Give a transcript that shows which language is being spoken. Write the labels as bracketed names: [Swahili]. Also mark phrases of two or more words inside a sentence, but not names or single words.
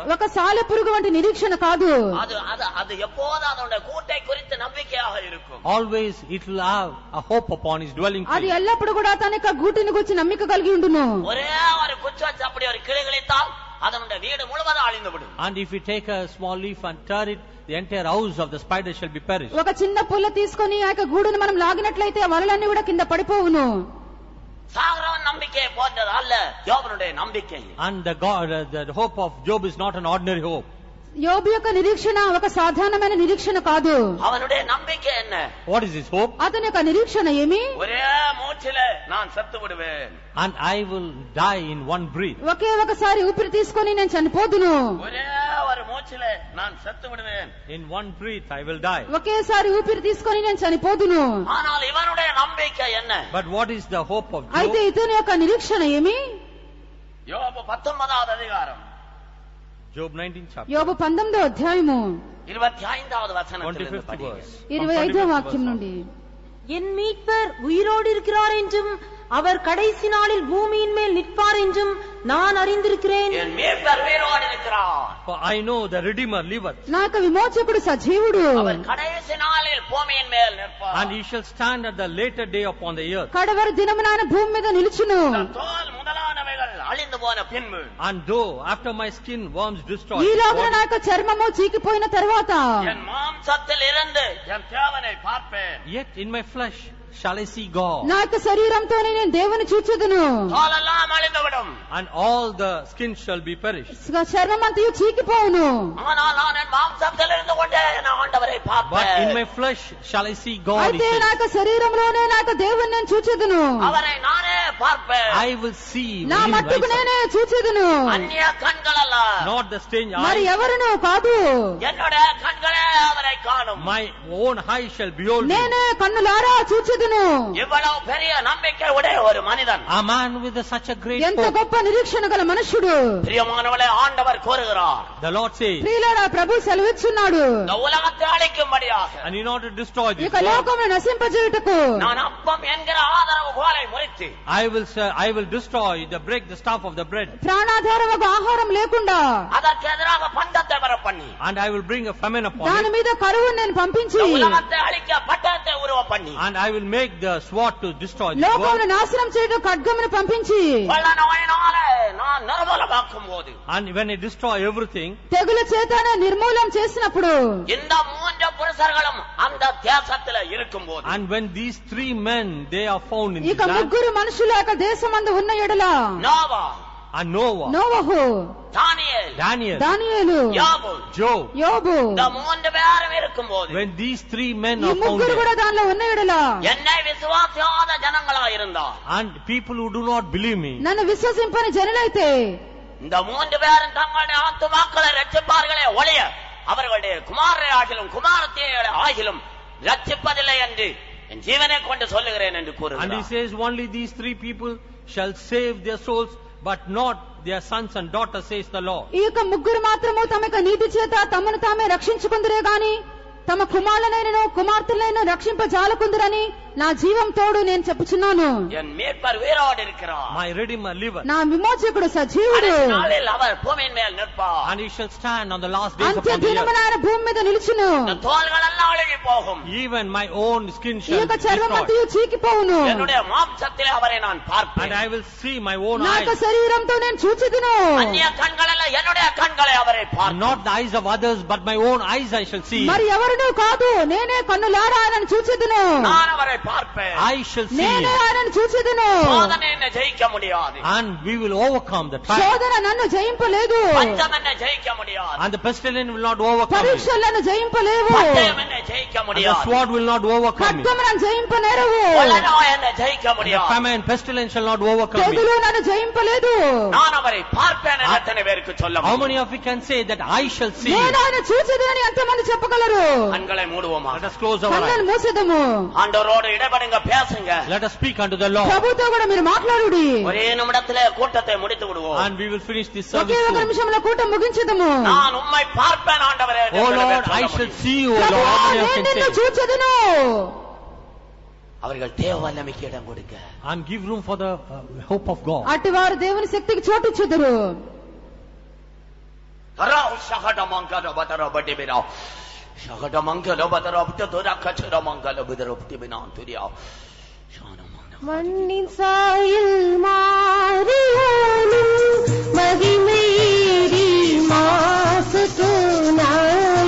[Telugu] ఒక సాలెపురుగు వంటి నిరీక్షణ కాదు. [Tamil] அது எப்போதும் அதனுடைய கூட்டை குறித்து நம்பிக்கையாக இருக்கும். [English] Always it will have a hope upon his dwelling [Telugu] అది [English] place. [Telugu] ఎల్లప్పుడు కూడా తన యొక్క గూటిని గురించి నమ్మిక కలిగి ఉండును. [Tamil] ஒரே ஒரு குச்சி வச்சு அப்படி ஒரு கிளிகளித்தால் அதனுடைய வீடு முழுவதும் அழிந்துவிடும். [English] And if you take a small leaf and tear it, the entire house of the spider shall be perished. [Telugu] ఒక చిన్న పుల్ల తీసుకొని ఆ యొక్క గూడును మనం లాగినట్లయితే ఆ వలలన్నీ కూడా కింద పడిపోవును. [Tamil] சாகரவன் நம்பிக்கையை போன்றது அல்ல யோபனுடைய நம்பிக்கை. [English] And the hope of Job is not an ordinary hope. [Telugu] యోబు యొక్క నిరీక్షణ ఒక సాధారణమైన నిరీక్షణ కాదు. [Tamil] அவனுடைய நம்பிக்கை என்ன? [English] What is his hope? [Telugu] అతని యొక్క నిరీక్షణ ఏమి? [Tamil] ஒரே மூச்சிலே நான் செத்து விடுவேன். [English] And I will die in one breath. [Telugu] ఒకే ఒకసారి ఊపిరి తీసుకొని నేను చనిపోదును. [Tamil] ஒரே ஒரு மூச்சிலே நான் செத்து விடுவேன். [English] In one breath I will die. [Telugu] ఒకేసారి ఊపిరి తీసుకొని నేను చనిపోదును. [Tamil] ஆனால் இவனுடைய நம்பிக்கை என்ன? [English] But what is the hope of [Telugu] అయితే [English] Job? [Telugu] ఇతని యొక్క నిరీక్షణ ఏమి? [Tamil] யோபு 19வது அதிகாரம் [English] Job 19th chapter. [Telugu] యోబు 19వ అధ్యాయము [Tamil] 25வது வசனத்திலிருந்து [English] 25th [Tamil] படிங்க. [English] verse. [Telugu] 25వ వాక్యం నుండి. [Tamil] என் மீட்பர் உயிரோடு இருக்கிறார் என்றும் அவர் கடைசி நாளில் பூமியின் மேல் நிற்பார் என்றும் நான் அறிந்திருக்கிறேன். என் மீட்பர் உயிரோடு இருக்கிறார். [English] For I know the Redeemer liveth. [Telugu] నా యొక్క విమోచకుడు సజీవుడు. [Tamil] அவர் கடைசி நாளில் பூமியின் மேல் நிற்பார். [English] And he shall stand at the later day upon the earth. [Telugu] కడవరి దినమున ఆయన భూమి మీద నిలుచును. [Tamil] தோல் முதலானவைகள் அழிந்து போன பின்பு [English] And though after my skin worms destroy, [Telugu] ఈలోగా నా యొక్క చర్మము చీకిపోయిన తర్వాత [Tamil] என் மாம்சத்தில் இருந்து என் தேவனை பார்ப்பேன். [English] yet in my flesh shall I see God. [Telugu] నా యొక్క శరీరంతోనే నేను దేవుని చూచెదను. [Tamil] தோலெல்லாம் அழிந்துவிடும். [English] And all the skin shall be perished. [Telugu] చర్మమంతయు చీకిపోవును. [Tamil] ஆனால் நான் என் மாம்சத்தில் இருந்து கொண்டே என் ஆண்டவரை [English] But in [Tamil] பார்ப்பேன். [English] my flesh shall I see God. He [Telugu] అయితే నా [English] says. [Telugu] యొక్క శరీరంలోనే నా యొక్క దేవుని నేను చూచెదను. [Tamil] அவரை நானே பார்ப்பேன். [English] I will see [Telugu] నా [English] with [Telugu] మట్టుకు [English] him [Telugu] నేనే చూచెదను. [Tamil] அந்நிய கண்கள் அல்ல, [English] not the strange [Telugu] మరి [English] eye. [Telugu] ఎవరును కాదు. [Tamil] என்னுடைய கண்களே அவரை காணும். [English] My own eye shall behold him. [Telugu] నేనే కన్నులారా చూచెదను. [Tamil] இவ்வளவு பெரிய நம்பிக்கை உடைய ஒரு மனிதன், [English] A man with such a great [Telugu] ఎంత [English] hope. [Telugu] గొప్ప నిరీక్షణ గల మనుషుడు. [Tamil] பிரியமானவளே, ஆண்டவர் கூறுகிறார், [English] The Lord says, [Telugu] ప్రియులారా ప్రభు సెలవిచ్చున్నాడు. [Tamil] இந்த உலகத்தை அழிக்கும்படியாக [English] and in order to destroy this [Telugu] ఇక [English] world, [Telugu] లోకమును నశింపజేయుటకు [Tamil] நான் அப்பம் என்கிற ஆதரவு கோலை முறித்து [English] I will destroy break the staff of the bread, [Telugu] ప్రాణాధారమగు ఆహారం లేకుండా [Tamil] அதற்கு எதிராக பண்டத்தை வர பண்ணி [English] and I will bring a famine upon [Telugu] దాని [English] it, [Telugu] మీద కరువును నేను పంపించి [Tamil] இந்த உலகத்தை அழிக்க பட்டத்தை உருவ பண்ணி [English] and I will make the sword to destroy this [Telugu] లోకమును [English] world. [Telugu] నాశనం చేయడం ఖడ్గమును పంపించి [Tamil] கொள்ள நோயினாலே நான் நிர்மூலமாக்கும் போது [English] And when I destroy everything, [Telugu] తెగుల చేతనే నిర్మూలం చేసినప్పుడు [Tamil] இந்த மூன்று పురుషர்களும் அந்த தேசத்துல இருக்கும் போது [English] and when these three men they are found in [Telugu] ఇక [English] this land, [Telugu] ముగ్గురు మనుషుల యొక్క దేశమందు ఉన్న ఎడల [Tamil] நோவா, [English] and Noah, [Telugu] నోవహు, [Tamil] தானியேல், [English] Daniel, [Telugu] దానియేలు, [Tamil] யோபு, [English] Job, [Telugu] యోబు, [Tamil] இந்த மூன்று பேரும் இருக்கும் போது [English] when these three men [Telugu] ఈ [English] are found [Telugu] ముగ్గురు [English] there, [Telugu] కూడా దానిలో ఉన్న ఎడల [Tamil] என்னை விசுவாசியாத ஜனங்களா இருந்தார், [English] and people who do not believe me, [Telugu] నన్ను విశ్వసింపని జనులైతే [Tamil] இந்த மூன்று பேரும் தங்களுடைய ஆத்துமாக்களை ரட்சிப்பார்களே ஒழிய அவர்களுடைய குமாரரை ஆகிலும் குமாரத்தை ஆகிலும் ரட்சிப்பதில்லை என்று என் ஜீவனை கொண்டு சொல்லுகிறேன் என்று [English] and he [Tamil] கூறுகிறார். [English] says only these three people shall save their souls, but not their sons and daughters, says the Lord. [Telugu] ఈ యొక్క ముగ్గురు మాత్రము తమ యొక్క నీతి చేత తమను తామే రక్షించుకుందరే గాని తమ కుమారులనైనను కుమార్తెలైన రక్షింపజాలకుందురని నా జీవం తోడు నేను చెప్పుచున్నాను. [Tamil] என் மீட்பர் உயிரோடு இருக்கிறார். [English] My Redeemer liveth, [Telugu] నా విమోచకుడు సజీవుడు. [Tamil] கடைசி நாளில் அவர் பூமியின் மேல் நிற்பார். [English] and he shall stand on the last days [Telugu] అంత్య [English] upon the [Telugu] దినమున [English] earth. [Telugu] ఆయన భూమి మీద నిలుచును. [Tamil] இந்த தோள்கள் எல்லாம் அழுகி போகும். [English] Even my own skin [Telugu] ఈ [English] shall [Telugu] యొక్క [English] be [Telugu] చర్మమంతయు [English] destroyed, [Telugu] చీకిపోవును. [Tamil] என்னுடைய மாம்சத்திலே அவரை நான் [English] and [Tamil] பார்ப்பேன். [English] I will see my own [Telugu] నా యొక్క [English] eyes, [Telugu] శరీరంతో నేను చూచెదను. [Tamil] அந்நிய கண்கள் அல்ல, என்னுடைய கண்களை அவரை [English] and [Tamil] பார்ப்பேன். [English] not the eyes of others, but my own eyes I shall see. [Telugu] మరి ఎవరు అవును కాదు, నేనే కన్నులారా ఆయనను చూచెదను. [Tamil] நான் அவரை பார்ப்பேன். [English] I shall see [Telugu] నేనే [English] him. [Telugu] ఆయనను చూచెదను. [Tamil] சோதனை என்னை ஜெயிக்க முடியாது. [English] And we will overcome the trial. [Telugu] శోధన నన్ను జయింపలేదు. [Tamil] பஞ்சம் என்னை ஜெயிக்க முடியாது. [English] And the pestilence will not overcome me. [Telugu] పరీక్షలను జయింపలేవు. [Tamil] பட்டயம் என்னை ஜெயிக்க [English] And the [Tamil] முடியாது. [English] sword will not overcome me. [Telugu] ఖడ్గమును జయింపనేరవు. [Tamil] கொள்ளநோய் என்னை ஜெயிக்க [English] And the [Tamil] முடியாது. [English] famine, pestilence shall not overcome me. [Telugu] తెగులు నన్ను జయింపలేదు. [Tamil] நான் அவரை பார்ப்பேன் என்று எத்தனை பேருக்கு சொல்ல [English] How [Tamil] முடியும்? [English] many of you can say that I shall see [Telugu] నేను [English] him? [Telugu] ఆయన చూచెదనని ఎంతమంది చెప్పగలరు? [Tamil] கண்களை மூடுவோமா? [English] Let us close our [Telugu] కన్నులను [English] eyes. [Telugu] మూసేదము. [Tamil] ஆண்டவரோடு இடைபடுங்க, பேசுங்க. [English] Let us speak unto the Lord. [Telugu] ప్రభుతో కూడా మీరు మాట్లాడుడి. [Tamil] ஒரே நிமிடத்திலே கூட்டத்தை முடித்து விடுவோம். [English] And we will finish this [Telugu] ఒకే [English] service [Telugu] ఒక [English] soon. [Telugu] నిమిషంలో కూటం ముగించదము. [Tamil] நான் உம்மை பார்ப்பேன் ஆண்டவரே என்று [English] Oh [Tamil] எத்தனை பேர் [English] Lord, [Tamil] சொல்ல [English] I shall [Tamil] முடியும்? [English] see you, O Lord. [Telugu] ప్రభువా, [English] How many of you [Telugu] నేను [English] can [Telugu] నిన్ను [English] say? [Telugu] చూచెదను. [Tamil] அவர்கள் தேவ வல்லமைக்கு இடம் கொடுக்க. [English] And give room for the hope of God. [Telugu] అట్టి వారు దేవుని శక్తికి చోటిచ్చుదురు. தரா ஷகட மங்கல பதர பட்டிபிரா ஷகட மங்கல பதர பட்டதோரா கச்சர மங்கல பதர பட்டிபினா துரியா [Tamil] மண்ணின் சாயல் மாறியாலும் மகிமேறி மாசுனாய்.